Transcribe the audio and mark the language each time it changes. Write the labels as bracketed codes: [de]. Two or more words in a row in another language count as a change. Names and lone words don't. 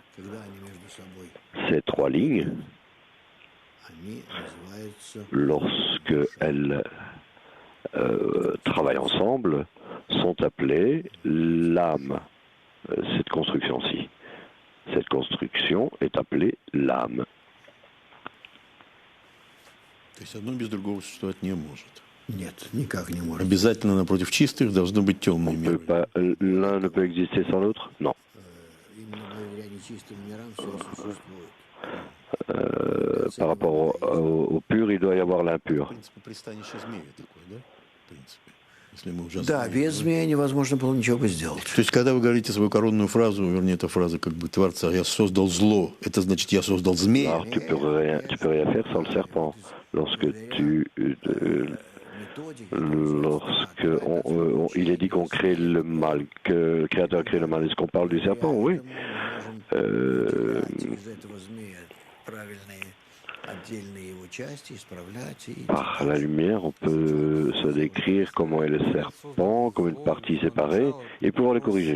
[fr] Ces trois lignes, lorsque elles travaillent ensemble, sont appelées l'âme. Cette construction-ci. Cette construction est appelée l'âme. [ru] То есть одно без другого существовать не может. Нет, никак не может. Обязательно напротив чистых должны быть темные миры. [fr] L'un ne peut exister sans l'autre? Non. [ru] Именно благодаря нечистым мирам все существует. [fr] Par rapport au pur, il doit y avoir [ru] В [fr] l'impur. [ru] принципе, пристанище змея такое, да? В принципе. Если мы уже Да, без змея невозможно было ничего бы сделать. То есть, когда вы говорите свою коронную фразу, вернее, эта фраза как бы Творца, «Я создал зло», это значит, я создал змея? [fr] Alors, tu peux rien faire sans le serpent. Il est dit qu'on crée le mal, que le Créateur crée le mal. Est-ce qu'on parle du serpent? Oui. Par la lumière, on peut se décrire comment est le serpent, comme une partie séparée, et pouvoir le corriger.